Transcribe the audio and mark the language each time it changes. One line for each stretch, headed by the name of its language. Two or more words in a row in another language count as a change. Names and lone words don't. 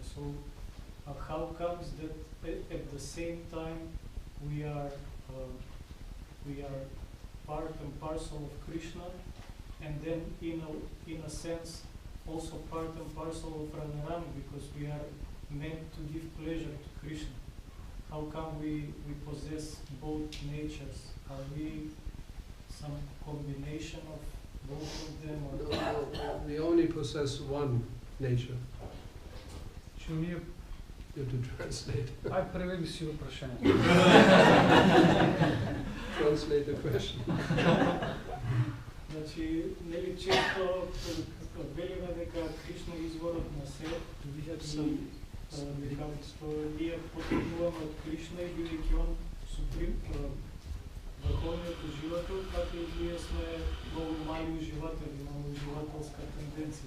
English: So how comes that at the same time we are part and parcel of Krishna, and then in a sense also part and parcel of Radharani, because we are meant to give pleasure to Krishna? How come we possess both natures? Are we some combination of both of them? Or No, we only possess one nature.
Macedonian: Че ние
English: You have to translate.
Macedonian: ај преведи си го прашањето.
English: Translate the question.
Macedonian: Значи, нели често велиме дека Кришна е изворот на се, дека ние потребуваме од Кришна и бидејќи он суприм врховниот уживател, како и ние сме многу мали уживатели, имаме уживателска тенденција.